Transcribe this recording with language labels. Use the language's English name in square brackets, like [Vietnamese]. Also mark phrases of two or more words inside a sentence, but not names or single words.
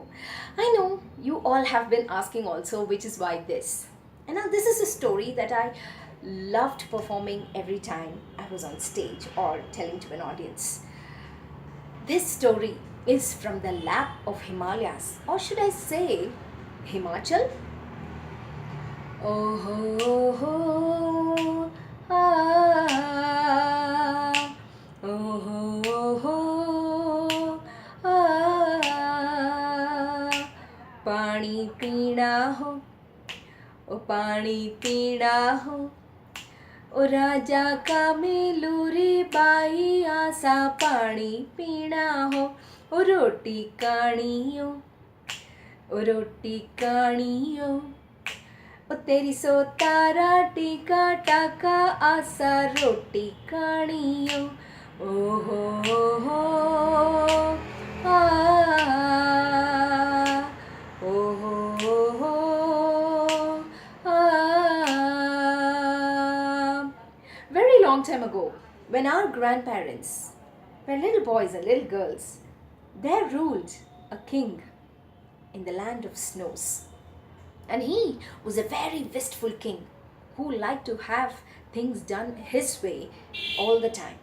[English] I know you all have been asking also, which is why this. And now this is a story that I loved performing every time I was on stage or telling to an audience. This story is from the lap of Himalayas, or should I say Himachal? Oh ho ho, ah, oh ho ho, [Hindi] ah, पानी पीना हो, ओ पानी पीना हो, ओ राजा का मेलूरी बाई आसा पानी पीना हो, ओ रोटी काणियो, ओ रोटी काणियो, ओ तेरी सो तारा टीका टाका आसा रोटी काणियो, ओ हो आ, ओ हो आ. [English] Very long time ago, when our grandparents were little boys and little girls, there ruled a king in the land of snows. And he was a very wistful king who liked to have things done his way all the time.